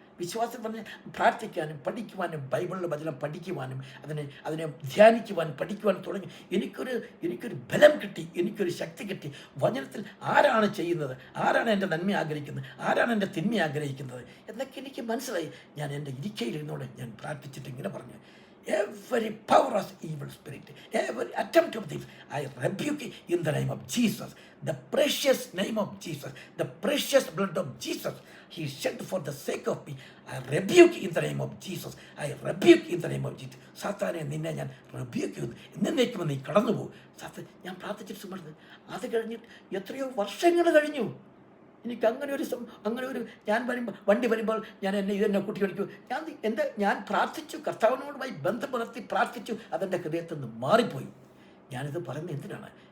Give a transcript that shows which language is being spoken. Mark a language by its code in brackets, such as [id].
[ml] വിശ്വാസം പറഞ്ഞാൽ പ്രാർത്ഥിക്കാനും പഠിക്കുവാനും ബൈബിളിലെ വചനം പഠിക്കുവാനും അതിനെ ധ്യാനിക്കുവാനും പഠിക്കുവാനും തുടങ്ങി. എനിക്കൊരു ബലം കിട്ടി, എനിക്കൊരു ശക്തി കിട്ടി. വചനത്തിൽ ആരാണ് ചെയ്യുന്നത്, ആരാണ് എൻ്റെ നന്മ ആഗ്രഹിക്കുന്നത്, ആരാണ് എൻ്റെ തിന്മ ആഗ്രഹിക്കുന്നത് എന്നൊക്കെ എനിക്ക് മനസ്സിലായി. ഞാൻ എൻ്റെ ഇരിക്കയിലിരുന്നോടെ ഞാൻ പ്രാർത്ഥിച്ചിട്ട് ഇങ്ങനെ പറഞ്ഞു, [en] every power of evil spirit, every attempt of this, I rebuke it in the name of Jesus. The precious name of Jesus, the precious blood of Jesus, He shed for the sake of me. I rebuke in the name of Jesus. I rebuke in the name of Jesus. [ml] സാത്താനെ നിന്നെ ഞാൻ rebuke ചെയ്യുന്നു. എന്നേക്കും നീ കടന്നു പോകും. സാത്താൻ, ഞാൻ പ്രാർത്ഥിച്ചിട്ട് സുമർന്ന് അത് കഴിഞ്ഞിട്ട് എത്രയോ വർഷങ്ങൾ കഴിഞ്ഞു. എനിക്ക് അങ്ങനെ ഒരു ഞാൻ വണ്ടി വരുമ്പോൾ ഞാൻ ഇതെന്നെ കുട്ടി കളിക്കൂ. ഞാൻ പ്രാർത്ഥിച്ചു, കർത്താവിനോടുമായി ബന്ധം പുലർത്തി പ്രാർത്ഥിച്ചു. അതെൻ്റെ ഹൃദയത്തിൽ നിന്ന് മാറിപ്പോയി. ഞാനിത് പറയുന്നത് എന്തിനാണ്?